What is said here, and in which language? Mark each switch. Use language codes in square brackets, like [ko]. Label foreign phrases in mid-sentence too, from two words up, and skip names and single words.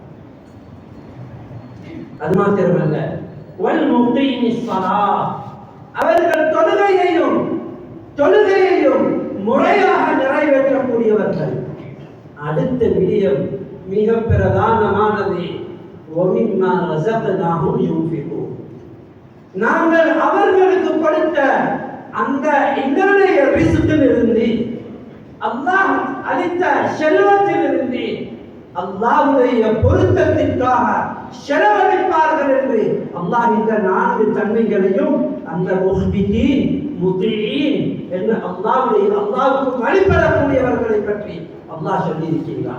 [ta] அது மாத்திரமல்ல, [ar] والمقيمي الصلاة, [ta] அவர்கள் தொழுகையையும் முறையாக நிறைவேற்றக்கூடியவர்கள். அடுத்த விடயம் மிக பிரதானமானது, [ar] وَمِمَّا رَزَقْنَاهُمْ يُنْفِقُونَ. [ta] நாங்கள் அவர்களுக்கு கொடுத்த அந்த எங்களுடைய ரிஸ்கிலிருந்து, அல்லாஹ் அளித்த செல்வத்திலிருந்து அல்லாஹ்வுடைய பொருத்தத்திற்காக செலவழிப்பார்கள் என்று அல்லாஹ் இந்த 4 தன்மைகளையும் அந்த [ar] مخبتين، مطيعين [ta] என்று அல்லாஹ்வுக்கு வழிபடக்கூடியவர்களை பற்றி அல்லாஹ் சொல்லி இருக்கிறான்.